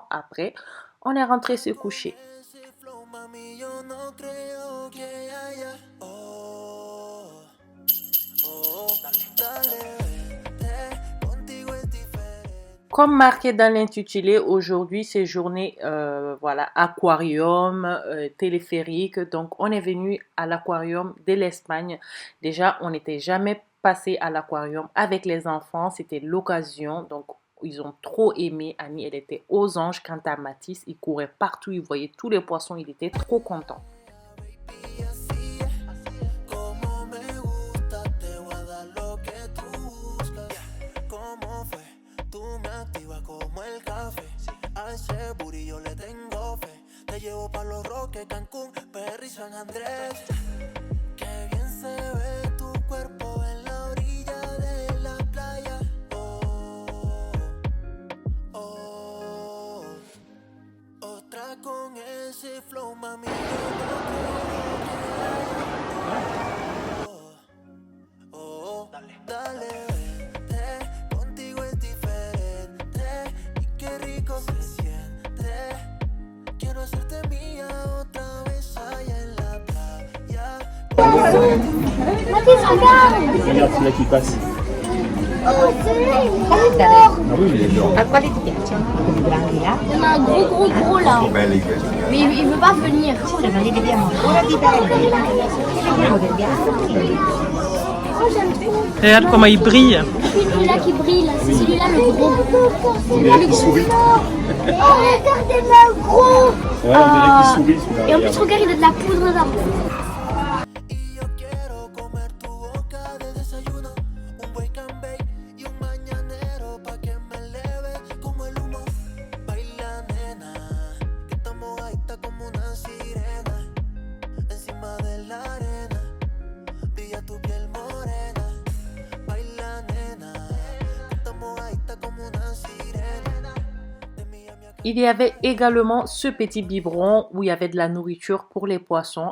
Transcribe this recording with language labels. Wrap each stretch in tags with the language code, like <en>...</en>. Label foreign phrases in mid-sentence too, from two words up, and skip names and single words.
<fr>Après, on est rentré se coucher. Comme marqué dans l'intitulé, aujourd'hui c'est journée voilà, aquarium, téléphérique. Donc on est venu à l'aquarium de l'Espagne. Déjà, on n'était jamais passé à l'aquarium avec les enfants. C'était l'occasion. Donc ils ont trop aimé. Annie, elle était aux anges. Quant à Mathis, il courait partout. Il voyait tous les poissons. Il était trop content.</fr> <es>Ese booty yo le tengo fe. Te llevo pa' Los Roques, Cancún, Perry, San Andrés. Qué bien se ve tu cuerpo en la orilla de la playa. Oh, oh. Otra con ese flow, mami. Oh, dale, dale.</es> <fr>Mathis, regarde! Regarde celui-là qui passe. Oh, celui-là, il est énorme! Ah oui, il est énorme.</fr> <it>A quale ti piacciono? Quelli grandi là?</it> <fr>Il y en a un gros là. Mais il veut pas venir.</fr> <it>Ora li vediamo ancora di belli. Vediamo del bianco.</it> <fr>Oh, j'aime trop. Regarde comment il brille. Celui-là qui brille, là, c'est celui-là le gros. On dirait qu'il sourit. Oh, regardez-moi le gros! Ouais, on dirait qu'il sourit celui-là. Et en plus, regarde, il a de la poudre dedans. Il y avait également ce petit biberon où il y avait de la nourriture pour les poissons.</fr>